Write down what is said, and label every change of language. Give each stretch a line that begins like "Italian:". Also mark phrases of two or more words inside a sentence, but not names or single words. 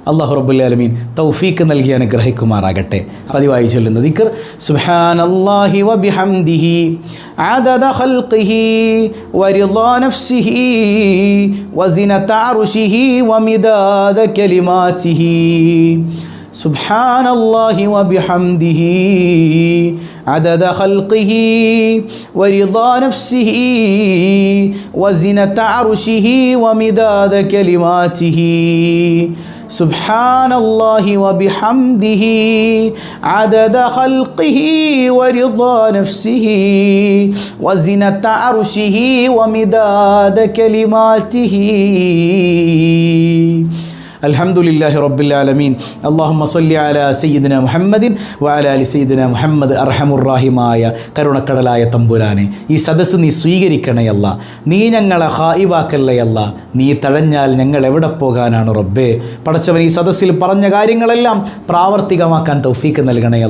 Arabic: الله رب العالمين
Malayalam: തൗഫീക്ക് നൽകി അനുഗ്രഹിക്കുമാറാകട്ടെ. പതിവായി ചൊല്ലുന്ന ദിക്ർ
Arabic: سبحان الله وبحمده عدد خلقه ورضا نفسه وزنة عرشه ومداد كلماته. سبحان الله وبحمده عدد خلقه ورضا نفسه وزنة عرشه ومداد كلماته. سبحان الله وبحمده عدد خلقه ورضا نفسه وزنة عرشه ومداد كلماته. الحمد لله رب العالمين. اللهم صل على سيدنا محمد وعلى آل سيدنا محمد.
Malayalam: അർഹമുർ-റഹീമായ കരുണക്കടലായ തമ്പുരാനെ, ഈ സദസ്സ് നീ സ്വീകരിക്കണയല്ല, നീ ഞങ്ങളെ ഖായിബാക്കല്ലയല്ല. നീ തഴഞ്ഞാൽ ഞങ്ങൾ എവിടെ പോകാനാണ് റബ്ബേ. പടച്ചവൻ, ഈ സദസ്സിൽ പറഞ്ഞ കാര്യങ്ങളെല്ലാം പ്രാവർത്തികമാക്കാൻ തൗഫീക്ക് നൽകണയല്ല.